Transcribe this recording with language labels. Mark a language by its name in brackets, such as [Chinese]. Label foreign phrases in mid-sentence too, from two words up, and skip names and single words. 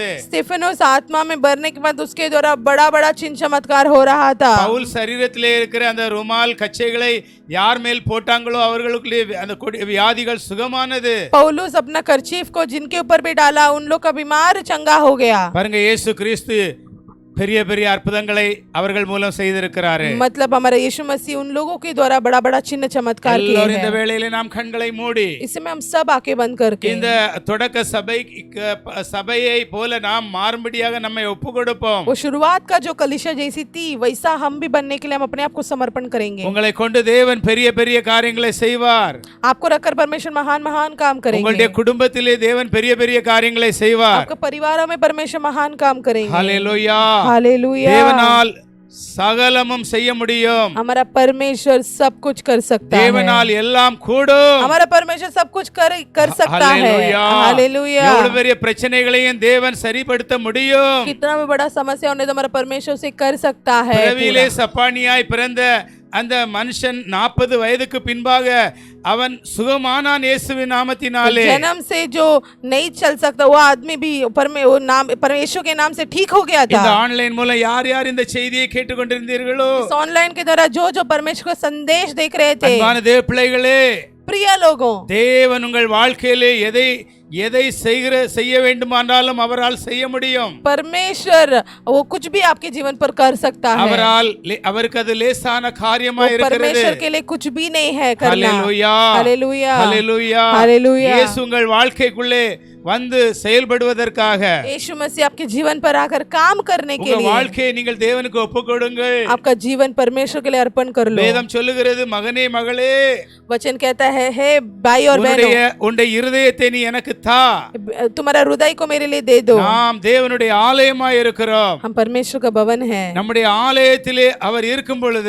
[Hindi] स्टेफनोस आत्मा में भरने के बाद उसके द्वारा बड़ा बड़ा चिन्ह चमत्कार हो रहा था. [Tamil] பவுல் சரீரத்திலே இருக்கிற அந்த ருமால் கச்சைகளை யார் மேல் போட்டாங்களோ அவர்களுக்கு அந்த வியாதிகள் சுகமானது. [Hindi] पौलुस अपना कर्चीफ को जिनके ऊपर भी डाला उन लोग का बीमार चंगा हो गया. [Tamil] பாருங்க, இயேசு கிறிஸ்து பெரிய பெரிய அற்புதங்களை அவர்கள் மூலம் செய்திருக்கிறாரு. [Hindi] मतलब हमारा यीशु मसीह उन लोगों के द्वारा बड़ा बड़ा चिन्ह चमत्कार किए [Tamil] எல்லோரும் இந்த [Hindi] हैं. [Tamil] வேளையிலே நாம் கண்களை மூடி [Hindi] इसमें हम सब आंखें बंद करके [Tamil] இந்த தொடக்க சபையை போல நாம் மாறும்படியாக நம்மை ஒப்பு கொடுப்போம். [Hindi] वो शुरुआत का जो कलीसिया जैसी थी वैसा हम भी बनने के लिए हम अपने आप को समर्पण करेंगे. [Tamil] உங்களை கொண்டு தேவன் பெரிய பெரிய காரியங்களை செய்வார். [Hindi] आपको रखकर परमेश्वर महान महान काम करेंगे. [Tamil] உங்களுடைய குடும்பத்திலே தேவன் பெரிய பெரிய காரியங்களை செய்வார். [Hindi] आपके परिवारों में परमेश्वर महान काम करेंगे. [Tamil] ஹல்லேலூயா. [Hindi] हालेलुया. [Tamil] தேவனால் சகலமும் செய்ய முடியும். [Hindi] हमारा परमेश्वर सब कुछ कर सकता है. [Tamil] தேவனால் எல்லாம் கூடும். [Hindi] हमारा परमेश्वर सब कुछ कर सकता है. हालेलुया. [Tamil] எவ்வளவு பெரிய பிரச்சனைகளையும் தேவன் சரிப்படுத்த முடியும். [Hindi] कितना भी बड़ा समस्या होने तो हमारा परमेश्वर से कर सकता है. [Tamil] பிறவியிலே சப்பானியாய் பிறந்த அந்த மனுஷன் 40 வயதுக்கு பின்பாக அவன் சுகமானான் இயேசுவின் நாமத்தினாலே. [Hindi] जन्म से जो नहीं चल सकता वो आदमी भी परमेश्वर के नाम से ठीक हो गया था. [Tamil] இந்த ஆன்லைன் மூலம் யார் யார் இந்த செய்தியை கேட்டுக்கொண்டிருந்தீர்களோ, [Hindi] इस ऑनलाइन के द्वारा जो जो परमेश्वर का संदेश देख रहे थे, [Tamil] அன்பான தேவ பிள்ளைகளே, [Hindi] प्रिय लोगों, [Tamil] தேவன் உங்கள் வாழ்க்கையிலே எதை எதை செய்ய வேண்டுமானாலும் அவரால் செய்ய முடியும். [Hindi] परमेश्वर वो कुछ भी आपके जीवन पर कर सकता है. [Tamil] அவருக்கு அது லேசான காரியமா இருக்கிறது. [Hindi] परमेश्वर के लिए कुछ भी नहीं है करना. हालेलुया हालेलुया हालेलुया हालेलुया. [Tamil] இயேசு உங்கள் வாழ்க்கைக்குள்ளே வந்து செயல்படுவதற்காக [Hindi] यीशु मसीह आपके जीवन पर आकर काम करने के [Tamil] உங்க [Hindi] लिए [Tamil] வாழ்க்கையை நீங்கள் தேவனுக்கு ஒப்புக்கொடுங்கள். [Hindi] आपका जीवन परमेश्वर के लिए अर्पण कर लो. [Tamil] வேதம் சொல்லுகிறது, மகனே மகளே, [Hindi] वचन कहता है हे भाई और बहनों, [Tamil] உன்னுடைய இருதயத்தை நீ எனக்கு தா. [Hindi] तुम्हारा हृदय को मेरे लिए दे दो. [Tamil] நாம் தேவனுடைய ஆலயமாய் இருக்கிறோம். [Hindi] हम परमेश्वर का भवन है. [Tamil] நம்முடைய ஆலயத்திலே அவர் இருக்கும் பொழுது